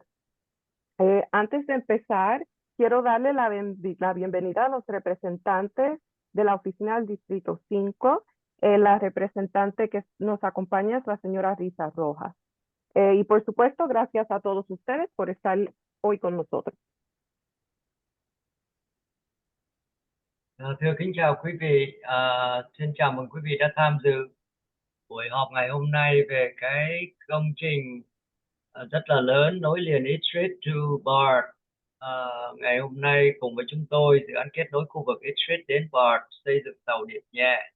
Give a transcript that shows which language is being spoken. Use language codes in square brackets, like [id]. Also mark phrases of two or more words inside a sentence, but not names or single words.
[es] Antes de empezar, quiero darle la bienvenida a los representantes de la oficina del Distrito 5. La representante que nos acompaña es la señora Risa Rojas. Y por supuesto, gracias a todos ustedes por estar hoy con nosotros. [vi] Thưa kính chào quý vị, xin chào mừng quý vị đã tham dự buổi họp ngày hôm nay về cái công trình rất là lớn nối liền East Street to BART. Ngày hôm nay cùng với chúng tôi dự án kết nối khu vực East Street đến BART xây dựng tàu điện nhẹ.